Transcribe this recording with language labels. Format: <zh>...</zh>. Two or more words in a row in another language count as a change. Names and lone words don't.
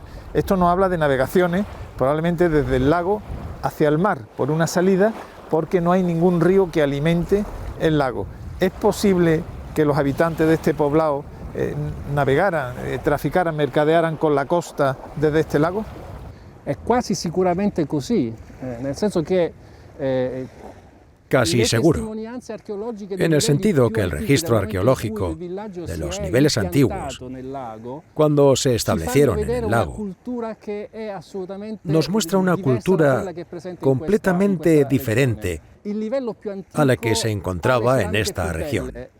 <es>Esto nos habla de navegaciones, probablemente desde el lago hacia el mar, por una salida, porque no hay ningún río que alimente el lago. ¿Es posible que los habitantes de este poblado navegaran, traficaran, mercadearan con la costa desde este lago?</es> <it>È quasi sicuramente così, nel senso che</it> <es>Casi seguro, en el sentido que el registro arqueológico de los niveles antiguos, cuando se establecieron en el lago, nos muestra una cultura completamente diferente a la que se encontraba en esta región.</es>